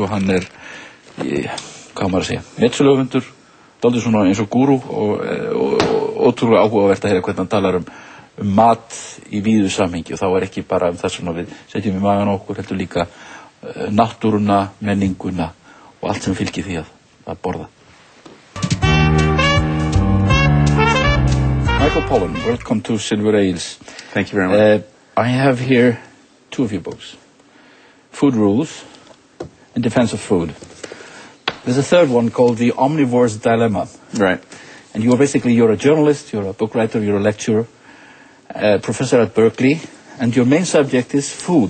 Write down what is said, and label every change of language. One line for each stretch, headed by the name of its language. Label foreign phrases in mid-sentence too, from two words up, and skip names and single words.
Icelandic: Hann hvað maður að segja, metsölöfundur, dálítið svona eins og gúrú og ótrúlega áhugavert að heyra hvernig hann talar mat í víðu samhengi og þá ekki bara það sem við setjum í magan okkur, heldur líka náttúruna, menninguna og allt sem fylgir því að borða.
English: Michael Pollan, welcome to Silver Ales. Thank you very much. I have here 2 of your books, Food Rules and Defense of Food. There's a third one called The Omnivore's Dilemma. Right. And you're a journalist, you're a book writer, you're a lecturer, professor at Berkeley, and your main subject is food.